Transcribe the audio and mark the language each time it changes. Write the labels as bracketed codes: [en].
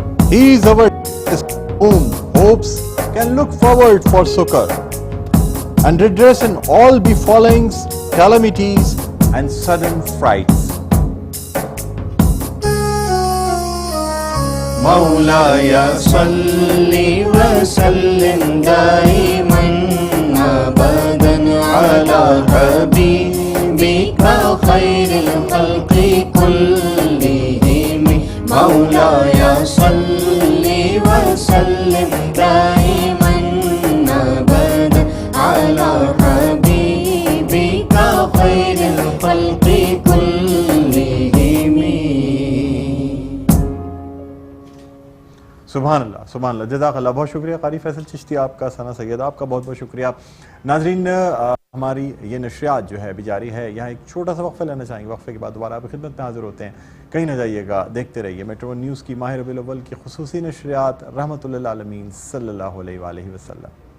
[en] He is our whom hopes can look forward for succor and redress in all befallings, calamities and sudden frights. [ar] مولاي صل وسلم دائما أبدا على حبيبك خير الخلق كلهم مولاي صل وسلم دائما أبدا على حبيبك خير الخلق كلهم [ur] سبحان اللہ، سبحان اللہ، جزاک اللہ، بہت شکریہ قاری فیصل چشتی آپ کا، ثنا سید آپ کا بہت بہت شکریہ۔ ناظرین، ہماری یہ نشریات جو ہے ابھی جاری ہے، یہاں ایک چھوٹا سا وقفہ لینا چاہیں گے، وقفے کے بعد دوبارہ آپ کی خدمت میں حاضر ہوتے ہیں، کہیں نہ جائیے گا، دیکھتے رہیے میٹرو ون نیوز کی ماہ ربیع الاول کی خصوصی نشریات رحمۃ للعالمین صلی اللہ علیہ وآلہ وسلم۔